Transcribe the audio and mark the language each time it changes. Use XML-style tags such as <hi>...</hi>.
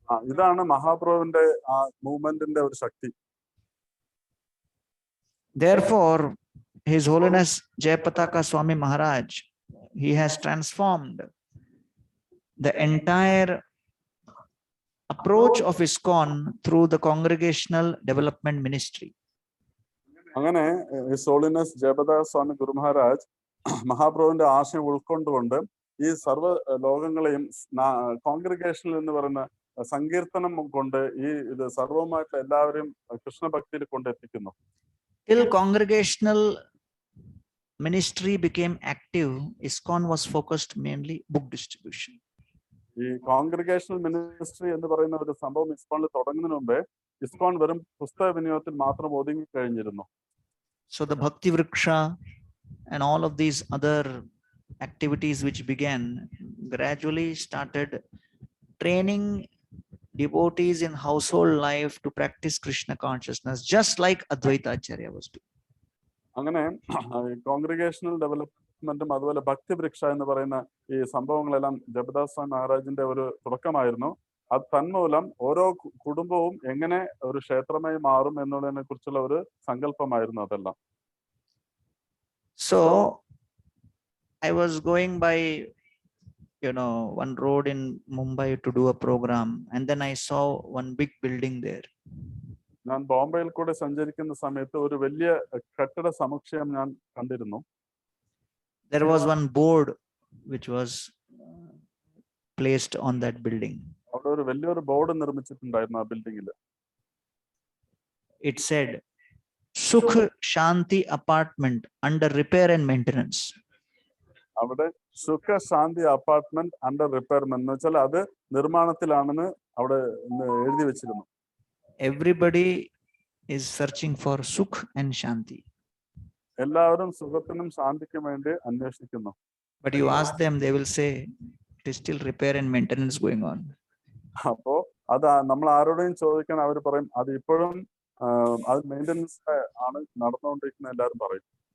<ml>ഇതാണ് മഹാപ്രഭുവിന്റെ ആ മൂവ്മെന്റിന്റെ ഒരു ശക്തി.</ml> <en>Therefore, His Holiness Jayapataka Swami Maharaj, he has transformed the entire approach of ISKCON through the Congregational Development Ministry.</en> <ml>അങ്ങനെ His Holiness Jayapataka Swami Guru Maharaj മഹാപ്രഭുവിന്റെ ആശയം ഉൾക്കൊണ്ടുകൊണ്ട് ഈ സർവ്വ ലോകങ്ങളെയും കോൺഗ്രിഗേഷനിൽ എന്ന് പറയുന്ന സങ്കീർത്തനം കൊണ്ട് ഈ ഇത് സർവമായിട്ട് എല്ലാവരെയും കൃഷ്ണഭക്തിയിൽ കൊണ്ടെത്തിക്കുന്നു.</ml> <en>Till Congregational Ministry became active, ISKCON was focused mainly book distribution.</en> <ml>ഈ കോൺഗ്രിഗേഷണൽ മിനിസ്ട്രി എന്ന് പറയുന്ന ഒരു സംഭവം ഇസ്കോണിൽ തുടങ്ങുന്നതിന് മുമ്പേ ഇസ്കോൺ വെറും പുസ്തക വിനിയോഗത്തിൽ മാത്രം ഒതുങ്ങി കഴിഞ്ഞിരുന്നു.</ml> <en>So the Bhakti Vriksha and all of these other activities which began gradually started training devotees in household life to practice Krishna consciousness, just like Advaita Acharya was doing.</en> <ml>അങ്ങനെ കോൺഗ്രിഗേഷണൽ ഡെവലപ്മെന്റും അതുപോലെ ഭക്തി വൃക്ഷ എന്ന് പറയുന്ന ഈ സംഭവങ്ങളെല്ലാം ജപദാസ് സ്വാമി മഹാരാജിന്റെ ഒരു തുടക്കമായിരുന്നു. അത് തന്മൂലം ഓരോ കുടുംബവും എങ്ങനെ ഒരു ക്ഷേത്രമായി മാറും എന്നുള്ളതിനെ കുറിച്ചുള്ള ഒരു സങ്കല്പമായിരുന്നു അതെല്ലാം.</ml> <en>So I was going by one road in Mumbai to do a program, and then I saw one big building there.</en> <ml>ഞാൻ ബോംബെയിൽ കൂടെ സഞ്ചരിക്കുന്ന സമയത്ത് ഒരു വലിയ കെട്ടിട സമുച്ചയം ഞാൻ കണ്ടിരുന്നു.</ml> <en>There was one board which was placed on that building.</en> <ml>അവിടെ ഒരു വലിയൊരു ബോർഡ് നിർമ്മിച്ചിട്ടുണ്ടായിരുന്നു ആ ബിൽഡിംഗിൽ.</ml> <en>It said Sukh Shanti apartment under repair and maintenance.</en> <ml>അവിടെ സുഖ ശാന്തി അപ്പാർട്ട്മെന്റ് അണ്ടർ റിപ്പയർമെന്റ് എന്ന് വെച്ചാൽ അത് നിർമ്മാണത്തിലാണെന്ന് അവിടെ എഴുതി വെച്ചിരുന്നു.</ml> <en>Everybody is searching for Sukh and Shanti.</en> <ml>എല്ലാവരും സുഖത്തിനും ശാന്തിക്കും വേണ്ടി അന്വേഷിക്കുന്നു.</ml> <en>But you ask them, they will say it is still repair and maintenance going on.</en> <ml>അപ്പോ അത് നമ്മൾ ആരോടെയും ചോദിക്കാൻ അവർ പറയും അത് ഇപ്പോഴും അത് മെയിൻ്റനൻസ് ആണ് നടന്നുകൊണ്ടിരിക്കുന്ന എല്ലാവരും പറയും.</ml>